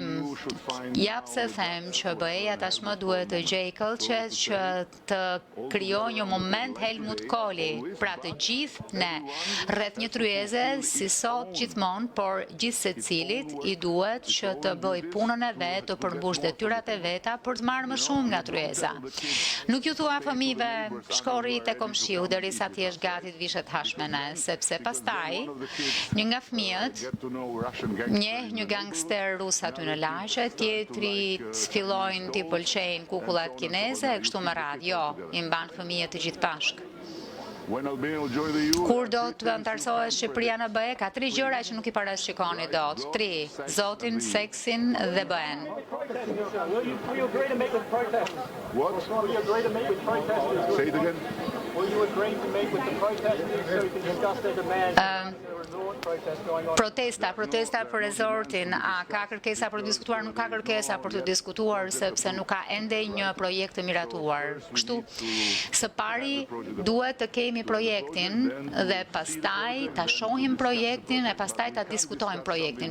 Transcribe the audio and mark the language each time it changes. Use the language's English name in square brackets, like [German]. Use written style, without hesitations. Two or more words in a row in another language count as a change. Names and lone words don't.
[Albanian] Ja pse them që BE-ja tashmë duhet të gjejë këllqet që të krijojë një moment Helmut Kohli, pra të gjithë ne rreth një tryeze si sot gjithmonë, por gjithsecilit i duhet që të bëj punën e vet, të përmbush detyrat e veta për të marrë më shumë nga tryeza. Nuk ju thua fëmijëve shkori te komshiu derisa ti jesh gati të vishet hashmene, sepse pastaj një nga fëmijët [English] Get to know Russian gangs. [Albanian] njeh një gangster rus aty në lagje, tjetrit fillojnë t'i pëlqejnë kukullat kineze e kështu me radhë. Jo, i mban fëmijët të gjithë bashkë. [English] When Albania will join the EU. [Albanian] Kur do të antarësohet Shqipëria në BE, ka 3 gjëra që nuk i parashikoni dot. 3, Zotin, seksin dhe BE-n. [English] Will you agree to meet with protesters? What? Will you agree to meet with protesters? Say it again. Will you agree to meet with the protesters so we can discuss their demands? [Albanian] Protesta për rezortin, a ka kërkesa për të diskutuar? Nuk ka kërkesa për të diskutuar sepse nuk ka ende një projekt të miratuar. Kështu, së pari duhet të kemi projektin dhe pastaj ta shohim projektin e pastaj ta diskutojmë projektin,